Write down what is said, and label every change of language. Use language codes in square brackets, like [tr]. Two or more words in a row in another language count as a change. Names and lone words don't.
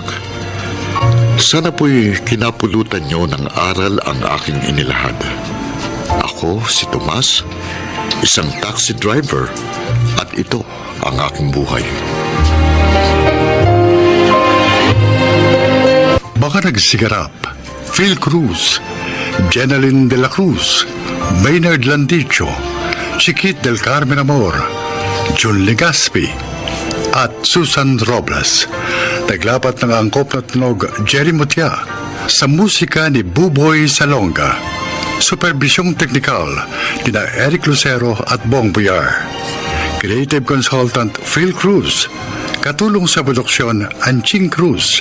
[tl] Sana po'y kinapulutan niyo ng aral ang aking inilahad. Ako, si Tomas, isang taxi driver, at ito ang aking buhay. Baka nagsigarap, Phil Cruz, Jeneline de la Cruz, Maynard Landicho, Chiquit del Carmen Amor, Jun Legaspi, at Susan Robles. Naglapat ng angkop na tunog Jerry Mutia sa musika ni Buboy Salonga. Supervisyong teknikal ni Eric Lucero at Bong Buyar. [en] Creative Consultant [tl] Phil Cruz. Katulong sa produksyon Anching Cruz.